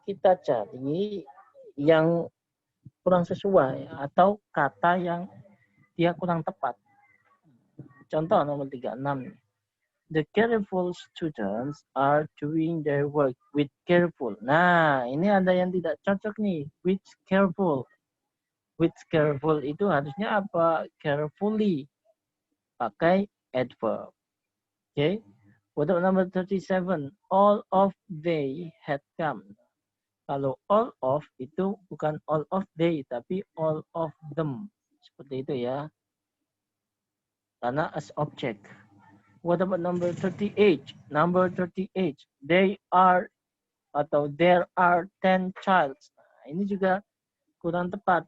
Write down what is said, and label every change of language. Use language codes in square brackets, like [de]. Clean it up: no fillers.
[id] Kita cari yang kurang sesuai atau kata yang dia kurang tepat. Contoh nomor 36. [en] The careful students are doing their work with careful. [id] Nah, ini ada yang tidak cocok nih. With careful. With careful itu harusnya apa? Carefully. Pakai adverb. [en] Okay. What about number 37? All of they had come. Kalau all of itu bukan all of they, tapi all of them. [id] Seperti itu ya. [en] Karena as object. What about number 38? Number 38. They are atau there are 10 child. [id] Nah, ini juga kurang tepat.